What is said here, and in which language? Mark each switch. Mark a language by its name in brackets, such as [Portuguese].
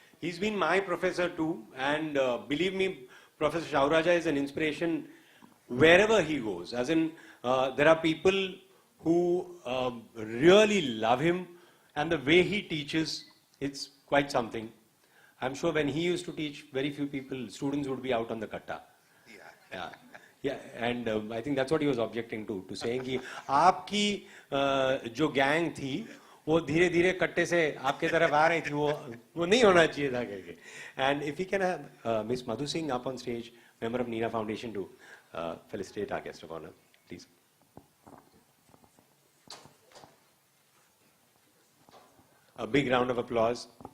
[English] He's been my professor too, and believe me, Professor Shauraja is an inspiration wherever he goes. As in, there are people who really love him, and the way he teaches, it's quite something. I'm sure when he used to teach, very few people, students would be out on the katta. Yeah. Yeah, and I think that's what he was objecting to saying [Hindi] कि आपकी जो gang थी वो धीरे धीरे कट्टे से आपके तरफ आ रही थी वो नहीं होना चाहिए था करके. [English] And if we can have Miss Madhu Singh up on stage, member of Nina Foundation, to felicitate our guest of honor, please. A big round of applause.